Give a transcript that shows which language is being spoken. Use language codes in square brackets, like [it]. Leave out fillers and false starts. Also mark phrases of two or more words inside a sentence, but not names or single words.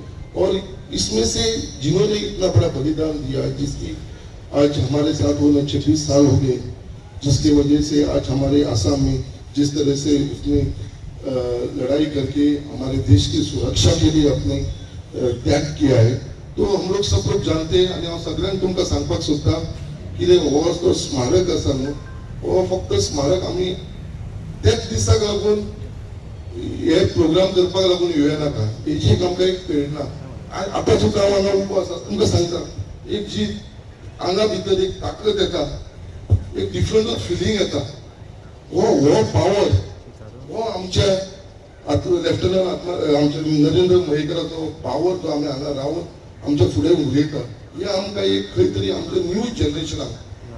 [hi] और इसमें से जिन्होंने इतना बड़ा बलिदान दिया है, जिसकी आज हमारे साथ होने 26 साल हो गए, जिसकी वजह से आज हमारे आसाम में जिस तरह से उसने लड़ाई करके हमारे देश की सुरक्षा के लिए अपने त्याग किया है, तो हम लोग सब लोग जानते हैं। [kok] आणि हांव सगळ्यांक तुमकां सांगपाक सोदता कितें हो जो स्मारक आसा न्हू, हो फक्त स्मारक आमी त्याच दिसाक लागून हे प्रोग्राम करपाक लागून येवया नाका, हेची एक आमकां एक प्रेरणा आता सुद्धा हांगा उबो आसा तुमकां सांगता, एक जी हांगा भितर एक ताकद येता, एक [en] different feeling [kok] येता, हो पावर हो आमच्या लेफ्टनंट आमच्या नरेंद्र मयेकराचो पावर जो आमी हांगा रावन आमच्या फुडें उलयता, हे आमकां एक खंय तरी आमच्या [en] new generation.